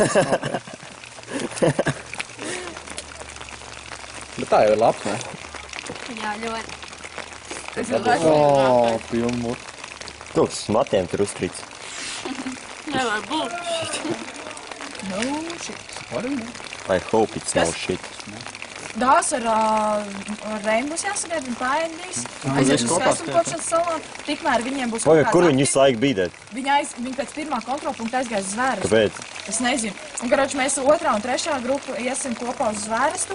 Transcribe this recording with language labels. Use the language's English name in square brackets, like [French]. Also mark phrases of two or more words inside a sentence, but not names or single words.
[Latvian] Bet tā jau ir labs, ne? Jā, ļoti. Pilnu muti. Kaut kas matiem tur uzkrīts. Nevar būt. [English] No shit. I hope it's no shit. [Latvian] Dās ar Reinu būs jāsagaida un paēdīs. Aizies uz skaistumu kopšanas salā. Tikmēr viņiem būs Vai, kur viņi visu laiku bija? Viņi pēc pirmā kontrolpunkta aizgāja uz zvērestu. Kāpēc? Es nezinu. Un, karoči, mēs 2. un 3. grupu iesim kopā uz zvērestu.